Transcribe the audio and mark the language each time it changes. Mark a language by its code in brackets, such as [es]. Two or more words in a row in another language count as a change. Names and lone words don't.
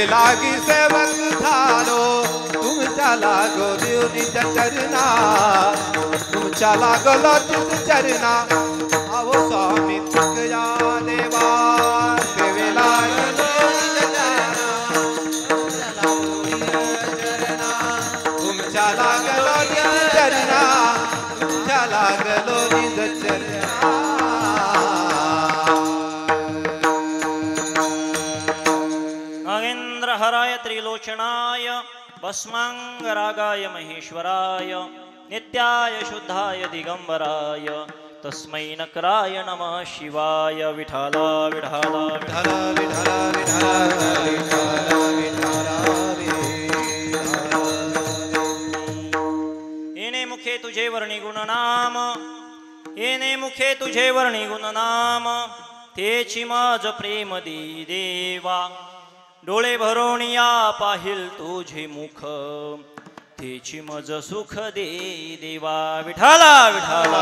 [mr] लागी सेवक झालो तुमच्या लागो निज चरणा तुमच्या लागलो निज चरणा अहो स्वामी तुझ्या देवा सेवे लागलो निज चरणा तुमच्या लागलो निज चरणा तुमच्या लागलो निज चरणा [sa] नागेंद्रहराय त्रिलोचनाय भस्मांगरागाय महेश्वराय नित्याय शुद्धाय दिगंबराय तस्मै नकराय नमः शिवाय विठाला विठाला विठाला विठाला विठाला विठाला [mr] येणे मुखे तुझे वर्णी गुणनाम येणे मुखे तुझे वर्णी गुणनाम तेची माझ प्रेम दे देवा डोळे भरून या पाहिल तुझे मुख तेची मज सुख दे देवा विठाला विठाला